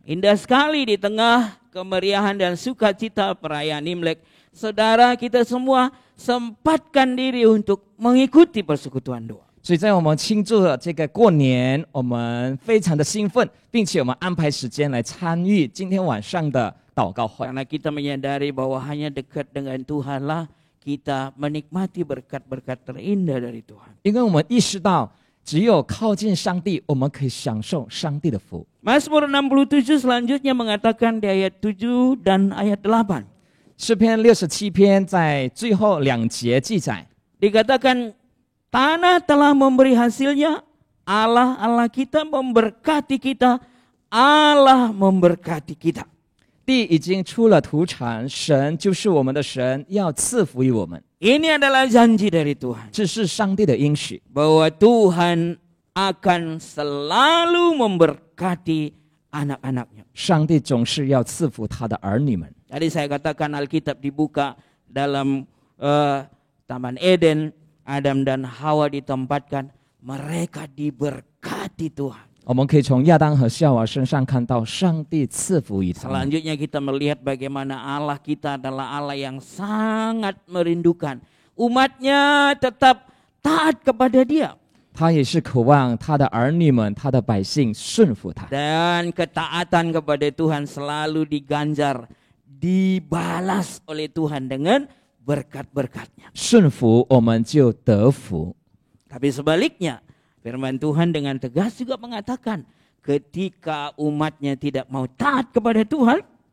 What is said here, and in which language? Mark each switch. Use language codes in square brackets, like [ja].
[id] Indah sekali di tengah kemeriahan dan sukacita perayaan Imlek, saudara kita semua sempatkan diri untuk mengikuti persekutuan doa. [zh] 所以在我们庆祝的这个过年，我们非常的兴奋，并且我们安排时间来参与今天晚上的祷告会。 [id] Karena kita menyadari bahwa hanya dekat dengan Tuhanlah kita menikmati berkat-berkat terindah dari Tuhan. [zh] 因为我们意识到，只有靠近上帝，我们可以享受上帝的福。 [id] Mazmur 67 selanjutnya mengatakan di ayat 7 dan ayat 8. [zh] 诗篇67篇在最后2节记载， [id] Dikatakan tanah telah memberi hasilnya, Allah kita memberkati kita, Allah memberkati kita. [zh] 地已经出了土产，神就是我们的神，要赐福于我们。 [id] Ini adalah janji dari Tuhan [zh] 这是上帝的应许， [id] bahwa Tuhan akan selalu memberkati anak-anaknya. [zh] 上帝总是要赐福他的儿女们。 [id] Tadi saya katakan Alkitab dibuka dalam Taman Eden, Adam dan Hawa ditempatkan, mereka diberkati Tuhan. [zh] 我们可以从亚当和夏娃身上看到上帝赐福于他们。 [id] Selanjutnya kita melihat bagaimana Allah kita adalah Allah yang sangat merindukan umatnya tetap taat kepada Dia. [zh] 他也是渴望他的儿女们、他的百姓顺服他。 [id] Dan ketaatan kepada Tuhan selalu diganjar, dibalas oleh Tuhan dengan berkat-berkatnya. [zh] 顺服我们就得福。 [id] Tapi sebaliknya, firman Tuhan dengan tegas juga mengatakan, ketika umatnya tidak mau taat kepada Tuhan,